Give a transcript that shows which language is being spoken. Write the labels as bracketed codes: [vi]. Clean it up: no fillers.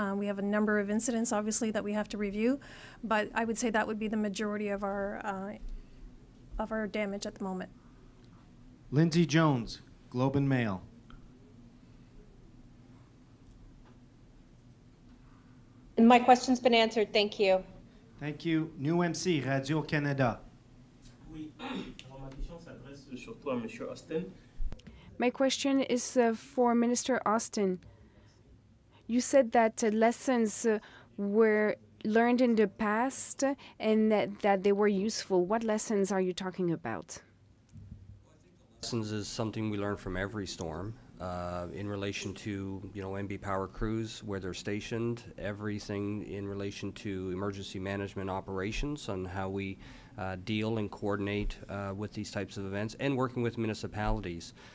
[en] We have a number of incidents, obviously, that we have to review, but I would say that would be the majority of our damage at the moment. Lindsay Jones, Globe and Mail. And my question's been answered. Thank you. Thank you. New MC, Radio-Canada. [fr] Oui. Alors, ma question s'adresse surtout à Monsieur Austin. [en] My question is for Minister Austin. You said that lessons were learned in the past and that they were useful. What lessons are you talking about? Lessons is something we learn from every storm in relation to, NB Power crews, where they're stationed, everything in relation to emergency management operations on how we deal and coordinate with these types of events, and working with municipalities.